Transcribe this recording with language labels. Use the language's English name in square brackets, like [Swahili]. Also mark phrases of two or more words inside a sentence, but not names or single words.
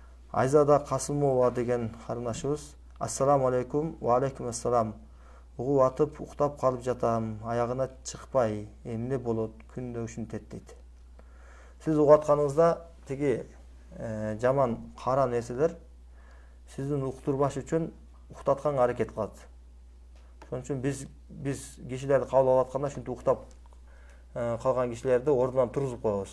[Kyrgyz] Айзада Касымова деген карындашыбыз: [Arabic] السلام عليكم. وعليكم السلام. [Kyrgyz] Угуп атып уктап калып жатам. Аягына чыкпай, эмне болот? Күндө ушинтет дейт. Сиз угуп атканыңызда тиги жаман кара нерселер сиздин уктурбаш үчүн уктатканга аракет кылат. Ошон үчүн биз кишилерди кабыл алып атканда ушинтип уктап калган кишилерди ордунан тургузуп коебуз.